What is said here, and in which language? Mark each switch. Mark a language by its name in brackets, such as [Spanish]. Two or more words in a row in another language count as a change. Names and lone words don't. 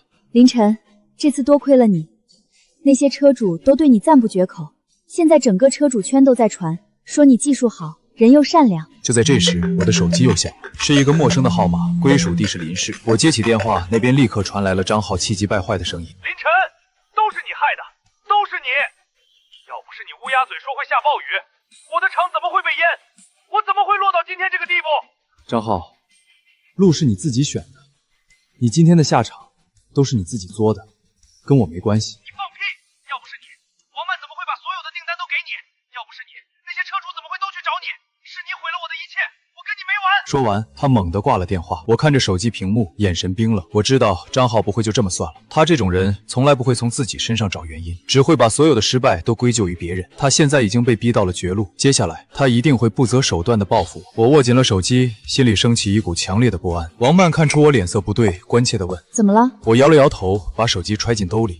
[Chinese] 凌晨，這次多虧了你，那些車主都對你讚不絕口，現在整個車主圈都在傳，說你技術好，人又善良。就在這時，我的手機又響了，是一個陌生的號碼，歸屬地是林氏。我接起電話，那邊立刻傳來了張浩氣急敗壞的聲音： 林晨，都是你害的，都是你！要不是你烏鴉嘴說會下暴雨，我的廠怎麼會被淹？我怎麼會落到今天這個地步？張浩，路是你自己選的，你今天的下場都是你自己作的，跟我沒關係。你放屁！要不是你，王曼怎麼會把所有的訂單都給你？要不是你，那些車主怎麼會都去找你？是你毀了我的一切，我跟你沒完！說完，他猛地掛了電話。我看着手機屏幕，眼神冰了。我知道張浩不會就這麼算了，他這種人從來不會從自己身上找原因，只會把所有的失敗都歸咎於別人。他現在已經被逼到了絕路，接下來他一定會不擇手段地報復我。我握緊了手機，心裡升起一股強烈的不安。王曼看出我臉色不對，關切地問： 怎麼了？我搖了搖頭，把手機揣進兜裡。